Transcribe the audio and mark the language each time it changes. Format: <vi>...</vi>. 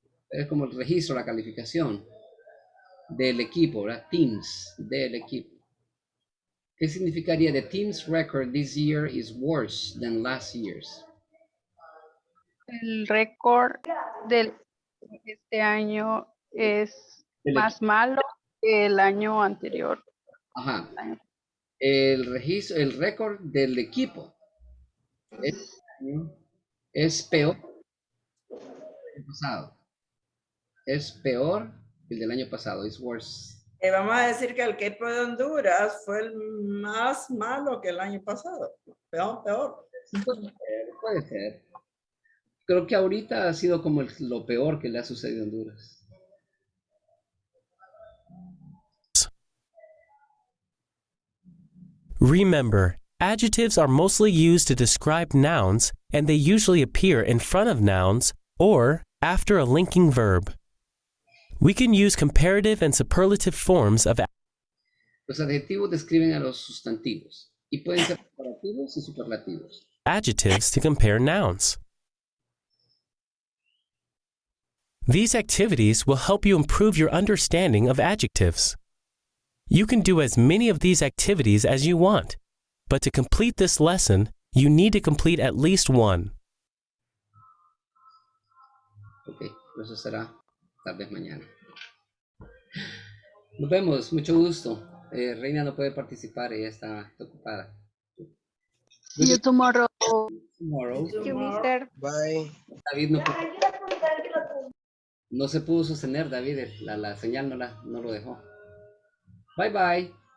<es>Es como el registro, la calificación del equipo, ¿verdad? Teams, del equipo. ¿Qué significaría?</es> <en>The team's record this year is worse than last year's.</en> <es>El récord de este año es más malo que el año anterior. Ajá. El registro, el récord del equipo es peor que el año pasado. Es peor que el del año pasado.</es> <en>It's worse.</en> <es>Vamos a decir que el equipo de Honduras fue el más malo que el año pasado. Peor. Puede ser. Creo que ahorita ha sido como lo peor que le ha sucedido a Honduras.</es> <en>Remember, adjectives are mostly used to describe nouns, and they usually appear in front of nouns or after a linking verb. We can use comparative and superlative forms of</en> <es>Los adjetivos describen a los sustantivos y pueden ser comparativos y superlativos.</es> <en>adjectives to compare nouns. These activities will help you improve your understanding of adjectives. You can do as many of these activities as you want, but to complete this lesson, you need to complete at least one.</en> <es>Ok, eso será tal vez mañana. Nos vemos, mucho gusto. Reina no puede participar, ella está ocupada.</es> <en>See you tomorrow. Tomorrow. Thank you, mister. Bye.</en> <es>David no se pudo sostener, David, la señal no lo dejó. Bye bye.</es>